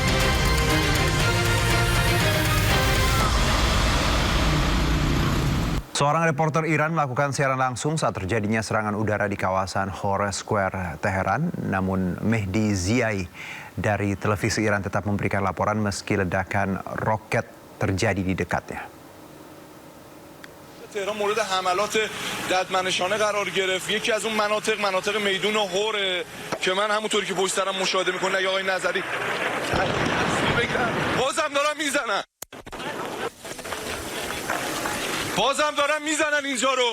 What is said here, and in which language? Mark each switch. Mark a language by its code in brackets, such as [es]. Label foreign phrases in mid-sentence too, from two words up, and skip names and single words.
[id] Seorang reporter Iran melakukan siaran langsung saat terjadinya serangan udara di kawasan Hore Square, Teheran. Namun Mehdi Ziai dari televisi Iran tetap memberikan laporan meski ledakan roket terjadi di dekatnya. [fa] تهران مورد حملات ددمنشانه قرار گرفت. یکی از اون مناطق میدون هوره که من همونطوری که پشت سرم مشاهده میکنه یا آقای نظری بازم دارن میزنن اینجا رو.